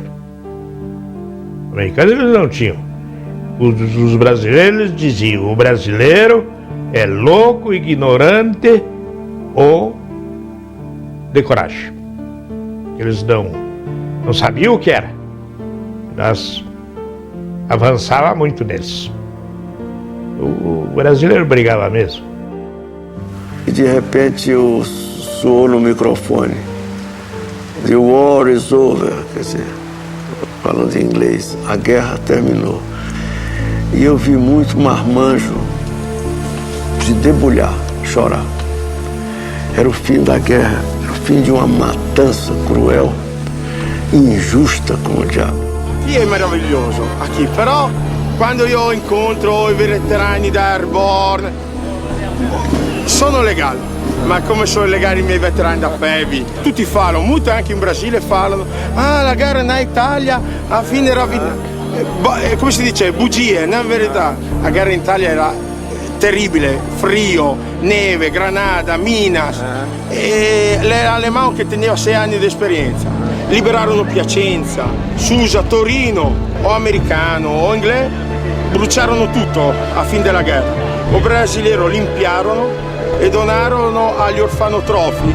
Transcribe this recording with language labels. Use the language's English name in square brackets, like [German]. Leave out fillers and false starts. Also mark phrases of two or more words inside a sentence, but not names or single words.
[Portuguese] O americano eles não tinham. Os brasileiros eles diziam: o brasileiro é louco, ignorante ou de coragem. Eles não sabiam o que era. Nós avançava muito neles. O brasileiro brigava mesmo. E de repente soou no microfone: [English] The war is over, [Portuguese] quer dizer, falando em inglês, a guerra terminou. E eu vi muito marmanjo se debulhar, chorar. Era o fim da guerra, era o fim de uma matança cruel, injusta como o diabo. [Italian] Qui è meraviglioso, aqui, però quando io incontro i veterani da Airborne sono legali, ma come sono legali i miei veterani da PEVI? Tutti falano, molto anche in Brasile falano: ah, la guerra na Italia a fine era come si dice, bugie, non è verità. La guerra in Italia era terribile, [Portuguese] frio, neve, granada, minas, [Italian] e l'Alemão che teneva 6 anni di esperienza. Liberarono Piacenza, Susa, Torino, o americano o inglese, bruciarono tutto a fine della guerra. [Portuguese] O brasileiro [Italian] limpiarono e donarono agli orfanotrofi.